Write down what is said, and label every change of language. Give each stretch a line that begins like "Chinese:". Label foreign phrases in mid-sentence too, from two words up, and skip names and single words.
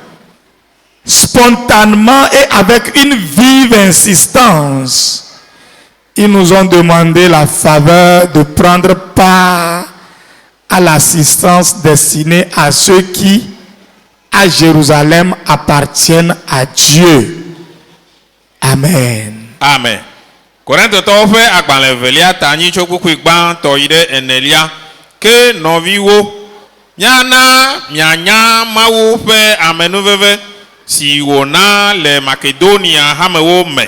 French: Spontanément et avec une vive insistance, ils nous ont demandé la faveur de prendre part à l'assistance destinée à ceux qui, à Jérusalem, appartiennent à Dieu. Amen. Amen.
Ewe: Korintotɔwo ƒe agbalẽ velia ta anyi tso kpukpui gbãtɔ yi ɖe enelia. Ke nɔviwo, miana mianya Mawu ƒe amenuveve si wòna le Makedonia hamewo me.